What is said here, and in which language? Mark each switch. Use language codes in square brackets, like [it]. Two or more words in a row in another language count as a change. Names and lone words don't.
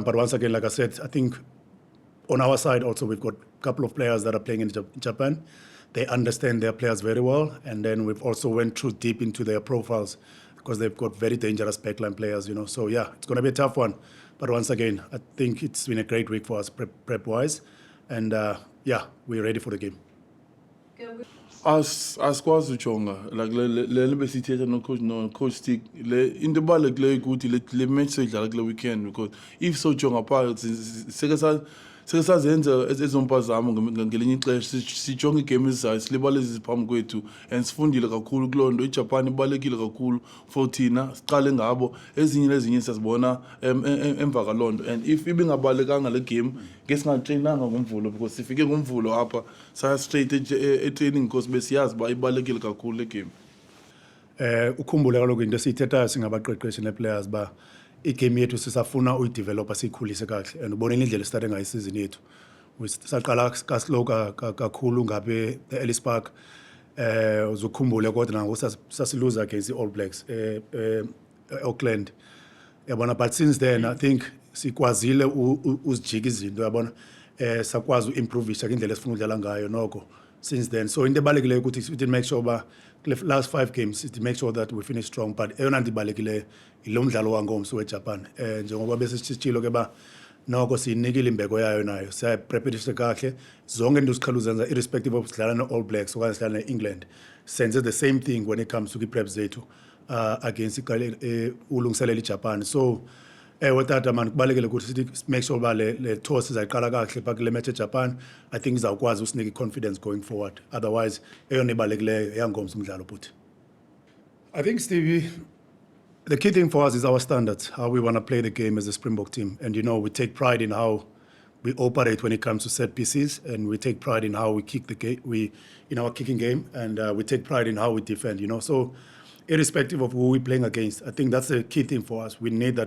[en] But once again, like I said, I think on our side also we've got a couple of players that are playing in Japan. They understand their players very well. And then we've also went through deep into their profiles because they've got very dangerous backline players, So yeah, it's going to be a tough one. But once again, I think it's been a great week for us prep-wise. And yeah, we're ready for the game. [xh] Asikwazi ujonga like le besithetha no coach Stick into ebalulekileyo ukuthi le match seyidlala kule weekend, [en] because if [xh] sojonga phakathi seke sazenza ezompazamo ngelinye ixesha sijonge igame ezizayo silibale eziphambi kwethu, and sifundile kakhulu kuloo nto. iJapan ibalulekile kakhulu for thina, siqale ngabo. Ezinye siyazibona emva kaloo nto, and if ibingabalulekanga le game ngesingatreyinanga ngomvulo, because sifike ngomvulo apha saya straight etraining because besiyazi uba ibalulekile kakhulu le game. Ukhumbule kaloku into esiyithethayo singabaqeqeshi ne-players ba igame yethu sisafuna uyidevelopha siyikhulise kakuhle, and ubonile indlela esithathe ngayo isizini yethu. Saqala kaslow kakhulu ngabe e-Ellis Park, uzukhumbule kodwa nango sasiluza against i-All Blacks Auckland, yabona. [en] But since then I think [xh] sikwazile uzijika izinto, yabona, sakwazi uimprovisha indlela esifuna udlala ngayo noko [en] since then. So [xh] into ebalulekileyo ukuthi [en] we did make sure ba last 5 games to make sure that we finish strong. [xh] But eyona nto ibalulekileyo ilo mdlalo wangomso weJapan, njengoba bese sitshilo ke ba noko siyinikile imbeko yayo nayo, siyaprepare kahle zonke into sikhaluzenza [en] irrespective of [xh] sidlala ne-All Blacks okanye sidlala ne-England, senze [en] the same thing when it comes to [xh] i-prep zethu against ulungiselela iJapan. So wetata man kubalekile ukuthi sithi [en] make sure [xh] ba le tour sizayiqala kahle pha kule match eJapan. [en] I think [xh] izawukwazi usinike confidence [en] going forward, [xh] otherwise eyona ibalulekileyo yangomso umdlalo futhi. [en] I think, Stevie, the key thing for us is our standards, how we want to play the game as a Springbok team. And, we take pride in how we operate when it comes to set pieces, and we take pride in how we kick the game, in our kicking game, and we take pride in how we defend, So irrespective of who we're playing against, I think that's the key thing for us.